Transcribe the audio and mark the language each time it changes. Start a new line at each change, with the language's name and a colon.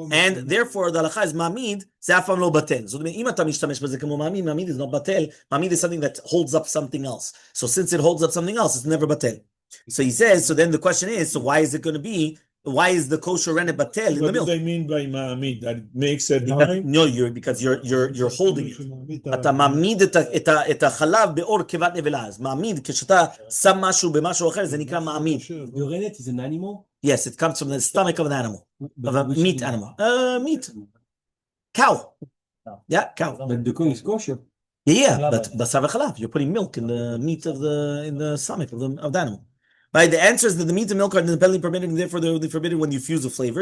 English: And therefore, the halacha is ma'amid, ze'afam lo batel. So, ma'amid is not batel. Ma'amid is something that holds up something else. So since it holds up something else, it's never batel. So he says, so then the question is, so why is it going to be, why is the kosher rennet batel in the milk? What do they mean by ma'amid? That it makes it No, because you're holding it.
Hebrew: אתה מעמיד את החלב באור קיבת נבלה. אז מעמיד, כשאתה שם משהו במשהו אחר, זה נקרא מעמיד.
English: The rennet is an animal? Yes, it comes from the stomach of an animal, of a meat animal. Meat. Cow. Yeah, cow. But the cow is kosher. Yeah, but basar v'chalav, you're putting milk in the meat of the stomach of the animal. Right, the answer is that the meat and milk are independently permitted, and therefore they're only forbidden when you fuse a flavor.